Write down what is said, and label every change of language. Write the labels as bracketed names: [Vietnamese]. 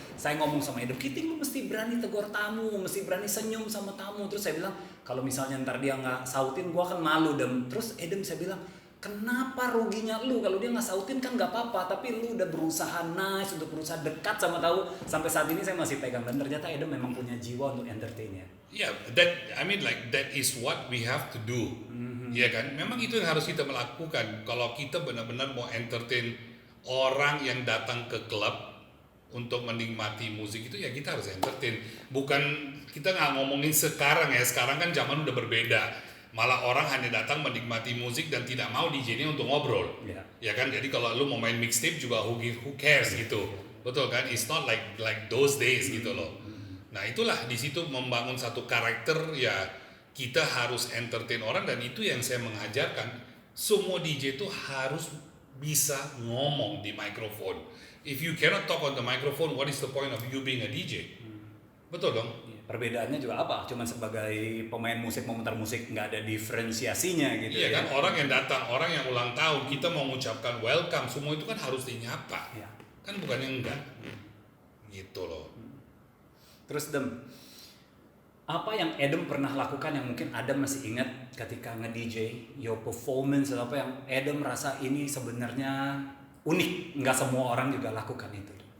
[Indonesian] Saya ngomong sama Adam, Kiting lu mesti berani tegur tamu, mesti berani senyum sama tamu. Terus saya bilang, kalau misalnya ntar dia nggak sautin, gua akan malu. Dan terus Adam saya bilang, kenapa ruginya lu? Kalau dia nggak sautin kan nggak apa-apa, tapi lu udah berusaha nice, untuk berusaha dekat sama tahu. Sampai saat ini saya masih pegang dan ternyata Adam memang punya jiwa untuk entertain ya. [English] Yeah, that is what we have to do. [Indonesian] Ya kan? Memang itu yang harus kita melakukan. Kalau kita benar-benar mau entertain orang yang datang ke klub untuk menikmati musik itu, ya kita harus entertain. Bukan, kita nggak ngomongin sekarang ya. Sekarang kan zaman udah berbeda. Malah orang hanya datang menikmati musik dan tidak mau DJ-nya untuk ngobrol. Ya kan? Jadi kalau lu mau main mixtape juga [English] who cares [Indonesian] gitu. Betul kan? [English] It's not like those days gitu loh. [Indonesian] Nah, itulah di situ membangun satu karakter, ya kita harus entertain orang, dan itu yang saya mengajarkan. Semua DJ itu harus bisa ngomong di mikrofon. [English] If you cannot talk on the microphone, what is the point of you being a DJ? [Indonesian] Betul dong? Perbedaannya juga apa? Cuman sebagai pemain musik, memutar musik, nggak ada diferensiasinya gitu. Iya kan, orang yang datang, orang yang ulang tahun, kita mau mengucapkan welcome, semua itu kan harus dinyapa. Ya. Kan bukannya enggak. Gitu loh. Terus apa yang Adam pernah lakukan yang mungkin Adam masih ingat ketika nge-DJ, [English] your performance [Indonesian] atau apa yang Adam rasa ini sebenarnya unik, nggak semua orang juga lakukan itu.